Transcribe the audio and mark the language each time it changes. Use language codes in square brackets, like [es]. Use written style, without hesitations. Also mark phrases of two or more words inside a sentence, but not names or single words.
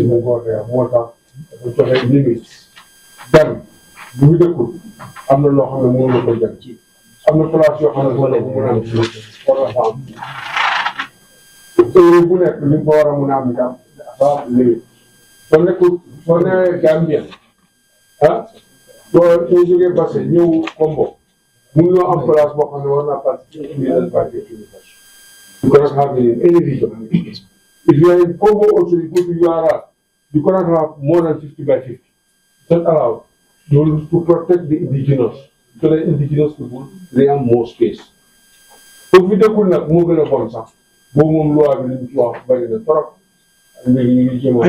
[wo] mu ko xeex moo tax dafa joxe limite benn bu ñu dëkkul am na loo xam ne mënu la ko jël am na place yoo xam ne wala bu mën a am war a am heure bu nekk li ko war a mën a am itam dafa am limite soo nekkul soo newee Gambien soo jógee Basse ñëw Kombo mënuloo am place boo xam ne war naa participer [en] you cannot have it in any region. If you are in Congo also, you go to URA, you cannot have more than 50 by 50. It's not allowed. To protect the indigenous. So the indigenous people, they have more space. So if you don't have more than a sponsor, I